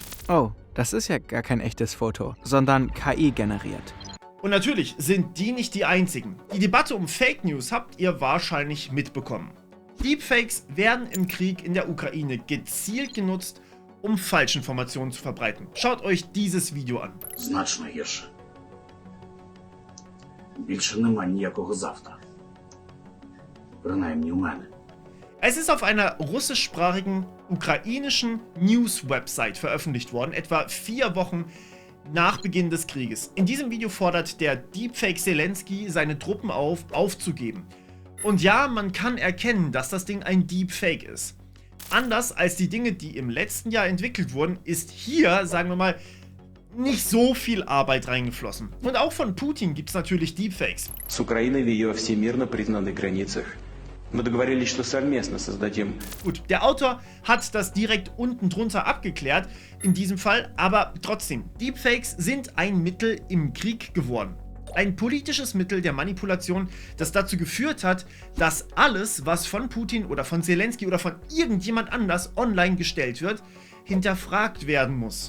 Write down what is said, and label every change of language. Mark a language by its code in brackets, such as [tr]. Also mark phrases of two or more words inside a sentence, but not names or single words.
[de] Oh, das ist ja gar kein echtes Foto, sondern KI generiert. Und natürlich sind die nicht die einzigen. Die Debatte um [en] Fake News [de] habt ihr wahrscheinlich mitbekommen. Deepfakes werden im Krieg in der Ukraine gezielt genutzt, um Falschinformationen zu verbreiten. Schaut euch dieses Video an. [uk] Значно гірше. Більше нема ніякого завтра. Принаймні у мене. [de] Es ist auf einer russischsprachigen, ukrainischen News-Website veröffentlicht worden, etwa 4 Wochen nach Beginn des Krieges. In diesem Video fordert der Deepfake Zelensky seine Truppen auf, aufzugeben. Und ja, man kann erkennen, dass das Ding ein Deepfake ist. Anders als die Dinge, die im letzten Jahr entwicklet wurden, ist hier, sagen wir mal, nicht so viel Arbeit reingeflossen. Und auch von Putin gibt es natürlich Deepfakes. [ru] С Украиной в ее всемирно признанных границах. Мы договорились, что совместно создадим. [de] Gut, der Autor hat das direkt unten drunter abgeklärt, in diesem Fall, aber trotzdem, Deepfakes sind ein Mittel im Krieg geworden. Ein politisches Mittel der Manipulation, das dazu geführt hat, dass alles, was von Putin oder von Zelensky oder von irgendjemand anders online gestellt wird, hinterfragt werden muss.